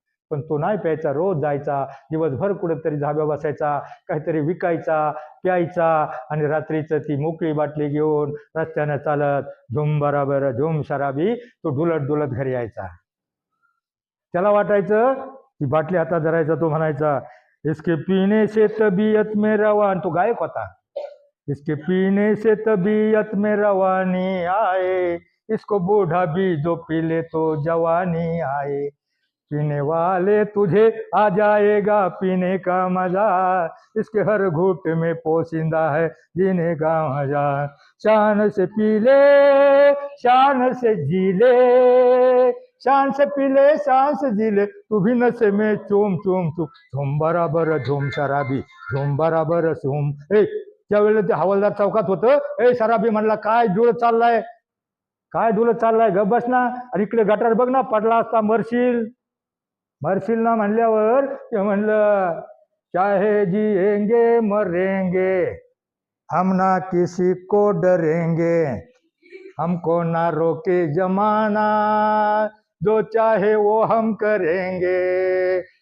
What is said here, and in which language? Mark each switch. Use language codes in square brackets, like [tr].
[mr] पण तो नाही प्यायचा, रोज जायचा, दिवसभर कुठेतरी धाब्या बसायचा, काहीतरी विकायचा, प्यायचा, आणि रात्रीचं ती मोकळी बाटली घेऊन रस्त्यानं चालत [hi] झुम बराबर झुम शराबी [mr] तो डुलत घरी यायचा. त्याला वाटायचं, ती बाटली हातात धरायचा, तो म्हणायचा, [hi] इसके पीने से तबीयत में रवान, [mr] तो गायक होता. [hi] इसके पीने से तबीयत में रवानी आए, इसको बूढ़ा भी जो पी ले तो जवानी आए, पीने वाले तुझे आ जाएगा पीने का मजा, इसके हर घूट में पोसिंदा है जीने का मजा, शान से पी ले शान से जी ले, शान से पी ले शान से जी ले, तू भी नशे में चूम चूम चूम, झूम बराबर झूम शराबी, झूम बराबर झूम. [mr] त्यावेळेला ते हवालदार चौकात होतं. [hi] शराबी [mr] म्हणला, काय डुलत चाललाय, काय डुलत चाललाय, गप बस ना, अरे इकडे गटार बघ ना, पडला असता मरशील ना. म्हणल्यावर ते म्हणलं, [hi] चाहे जिएंगे मरेंगे हम ना किसी को डरेंगे, हमको ना रोके जमाना, जो चाहे वो हम करेंगे,